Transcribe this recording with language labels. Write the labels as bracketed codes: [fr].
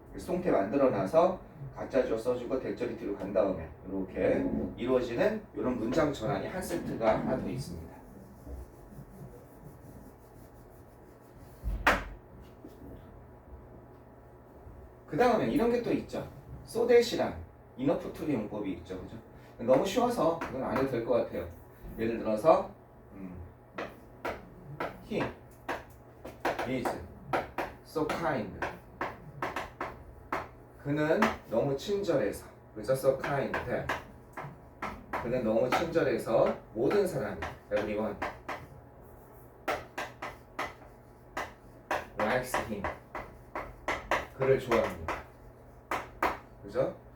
[ko] 수동태 만들어놔서 가짜주어 써주고 대절이 뒤로 간 다음에 이렇게 이루어지는 이런 문장 전환이 한 세트가 하나 더 있습니다. 그 다음에 이런 게 또 있죠. so that이란 enough to의 용법이 있죠. 그죠? 너무 쉬워서 이건 안 해도 될 것 같아요. 예를 들어서 [en] he is so kind. [ko] 그는 너무 친절해서 그죠? so kind. 그는 너무 친절해서 모든 사람이 [en] everyone likes him. [ko] 그를 좋아합니다. 그죠?